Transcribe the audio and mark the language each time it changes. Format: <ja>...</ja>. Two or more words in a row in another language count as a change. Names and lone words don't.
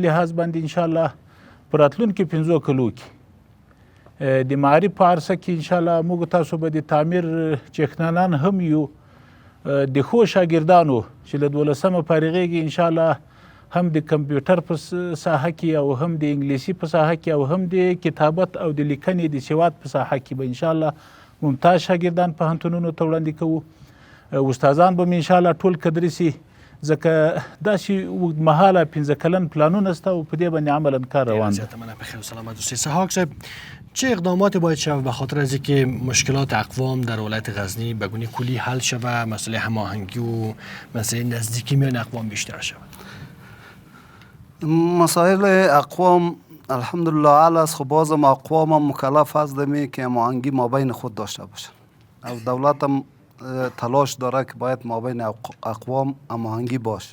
<ps>لحاظ باندې انشاءالله په راتلونکي 5 کلو کې د معارف په عرصه کې انشاءالله موږ تاسو به د تعمیر چښتنانان هم یو د ښو شاګردانو چې له 12مه فارغېږي انشاءالله هم د کمپیوټر په ساحه کې او هم د انګلیسي په ساحه کې او هم د کتابت او د لیکنې د سواد په ساحه کې به انشاءالله ممتاز شاګردان پوهنتونونو ته وړاندې کوو. استادان به م انشاءالله ټول قدري سي، ځکه داسې اوږدمهاله 15 کلن پلانونه شته او په دې باندې عملا کار روان ده. زیاته مننه. بخیر و سلامت اوسئ. سحاق صاحب،</ps> <fa>چه اقداماتی باید شود به خاطر از اینکه مشکلات اقوام در ولایت غزنی به گونه کلی حل شود، مسئله هماهنگی و مسئله نزدیکی میان اقوام بیشتر شود؟ مسائل اقوام الحمدلله اعلی است. خب بازم اقوام هم مکلف هستند که هماهنگی مابین خود داشته باشند او دولت هم تلاش داره که باید مابین اقوام هماهنگی باشه.</fa>